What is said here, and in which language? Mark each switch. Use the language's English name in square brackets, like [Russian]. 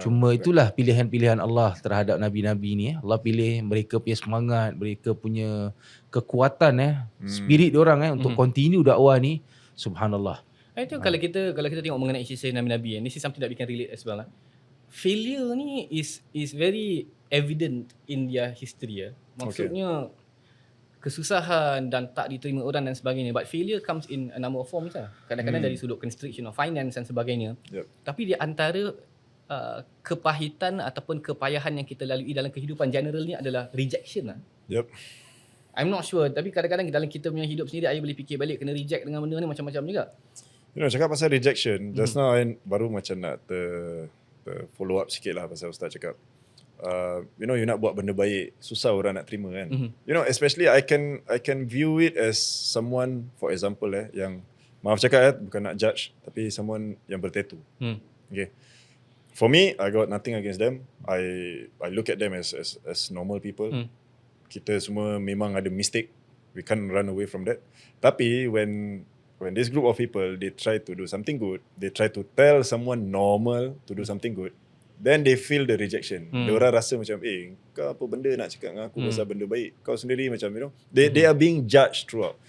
[Malay] Cuma itulah pilihan-pilihan Allah terhadap nabi-nabi ni . Allah pilih mereka punya semangat, mereka punya kekuatan spirit diorang untuk continue dakwah ni. Subhanallah. Itu kalau kita tengok mengenai kisah Nabi-Nabi, [English] and this is something that we can relate as well. Failure ni is very evident in their history . [Malay] Maksudnya kesusahan dan tak diterima orang dan sebagainya. [English] But failure comes in a number of forms lah. [Malay] Kadang-kadang dari sudut [English] constriction of finance [Malay] dan sebagainya. [English] Yep. [Malay] Tapi di antara kepahitan ataupun kepayahan yang kita lalui dalam kehidupan general ni adalah rejection lah. [English] Yep. I'm not sure, [Malay] tapi kadang-kadang dalam kita punya hidup sendiri, I boleh fikir balik kena reject dengan benda ni macam-macam juga. Cakap pasal rejection, [English] just now I [Malay] baru macam nak [English] follow up [Malay] sikit lah pasal Ustaz cakap. You nak buat benda baik, susah orang nak terima kan. [English] Especially I can view it as someone, for example [Malay] yang, maaf cakap bukan nak judge, tapi someone yang bertattoo. Okay. [English] For me, I got nothing against them. I look at them as normal people. [Malay] Kita semua memang ada [English] mistake. We can't run away from that. Tapi when this group of people, they try to do something good, they try to tell someone normal to do something good, then they feel the rejection. [Malay] Diorang rasa macam, kau apa benda nak cakap dengan aku pasal benda baik? Kau sendiri macam, [English] they are being judged throughout.